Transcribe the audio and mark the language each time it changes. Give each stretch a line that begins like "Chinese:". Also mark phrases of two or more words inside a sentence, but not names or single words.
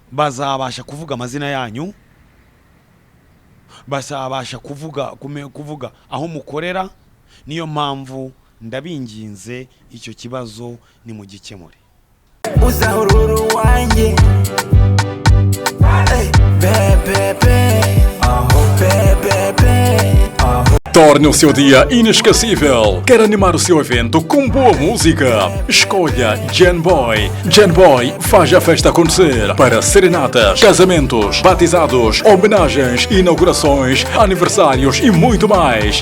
Kinyarwanda: bazabasha kuvuga amazina yanyu, bazabasha kuvuga aho mukorera. Niyo mpamvu ndabinginze icyo kibazo ni mu gikemure. Uzahururu wanjye
Portuguese: Torne o seu dia inesquecível. Quer animar o seu evento com boa música? Escolha Genboy. Genboy faz a festa acontecer para serenatas, casamentos, batizados, homenagens, inaugurações, aniversários e muito mais.